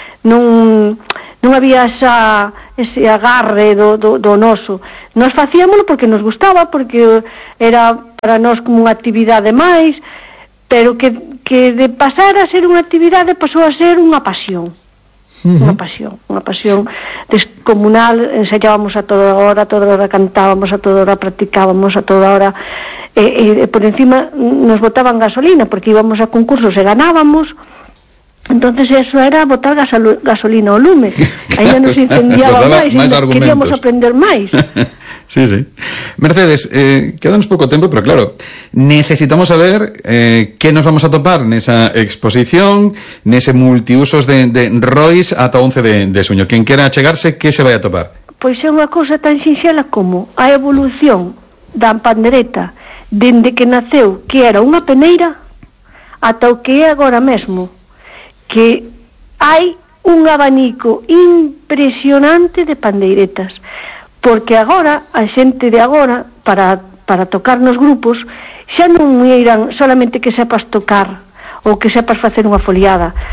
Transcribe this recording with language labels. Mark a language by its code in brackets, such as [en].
[gl] Non había ese agarre do noso. Nos facíamolo porque nos gustaba, porque era para nós como unha actividade máis, pero que de pasar a ser unha actividade pasou a ser unha pasión. Unha pasión descomunal. Ensayábamos a toda hora, cantábamos a toda hora, practicábamos a toda hora. E por encima nos botaban gasolina, porque íbamos a concursos e ganábamos. Entonces eso era botar gasolina o lume. Aí non se incendiaba máis, queríamos aprender máis. [es] Sí, sí. Mercedes, quedamos poco tiempo, pero claro, necesitamos saber qué nos vamos a topar en esa exposición, en ese multiusos de Royce hasta 11 de suño. Quien quiera achegarse, ¿qué se vaya a topar? [gl] Pois é unha cousa tan sinxela como a evolución da pandereta dende que naceu, que era unha peneira, ata o que é agora mesmo, que hai un abanico impresionante de panderetas, porque agora, a xente de agora, para tocar nos grupos, xa non miran solamente que sepas tocar ou que sepas facer unha foliada.